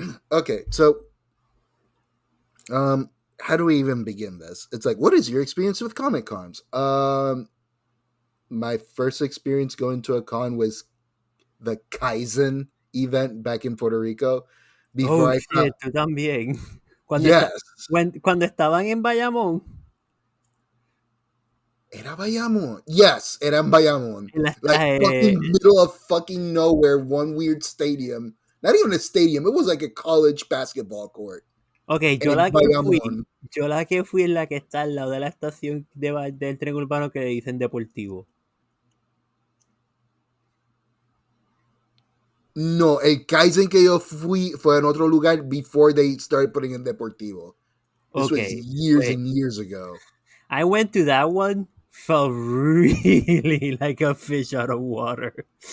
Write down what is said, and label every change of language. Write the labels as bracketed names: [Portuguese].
[English] Okay, so, how do we even begin this? It's like, what is your experience with Comic Cons? My first experience going to a con was the Kaizen event back in Puerto Rico. Before shit, [Spanish] tú también. Cuando estaban en Bayamón. Era Bayamón. [English] Yes, [Spanish] era en Bayamón. [English] Like fucking middle of fucking nowhere, one weird stadium. Not even a stadium, it was like a college basketball court. [Spanish] Okay, yo la que fui en la que está al lado de la estación del tren urbano que le dicen Deportivo. No, el Kaizen que yo fui fue en otro lugar [English] before they started putting in Deportivo. This was years and years ago. I went to that one, felt really like a fish out of water.